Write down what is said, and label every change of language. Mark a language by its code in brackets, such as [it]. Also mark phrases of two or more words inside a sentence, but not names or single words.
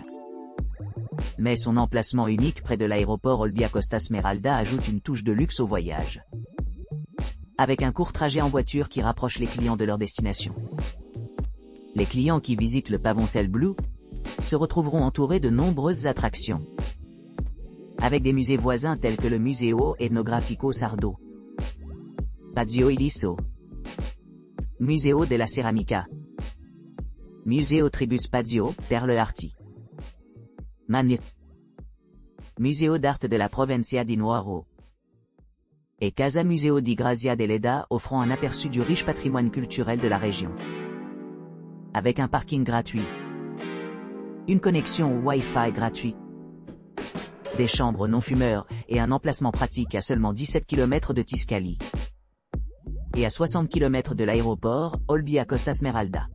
[fr] Mais son emplacement unique près de l'aéroport Olbia Costa Smeralda ajoute une touche de luxe au voyage, avec un court trajet en voiture qui rapproche les clients de leur destination. Les clients qui visitent le Pavoncelle Bleu se retrouveront entourés de nombreuses attractions, avec des musées voisins tels que le Museo Etnografico Sardo, Pazio Iliso, Museo della Ceramica, Museo Tribus Pazio, Perle Arti, Museo d'Arte de la Provincia di Nuoro, et Casa Museo di Grazia Deledda offrant un aperçu du riche patrimoine culturel de la région. Avec un parking gratuit, une connexion Wi-Fi gratuite, des chambres non-fumeurs et un emplacement pratique à seulement 17 km de Tiscali et à 60 km de l'aéroport Olbia Costa Smeralda.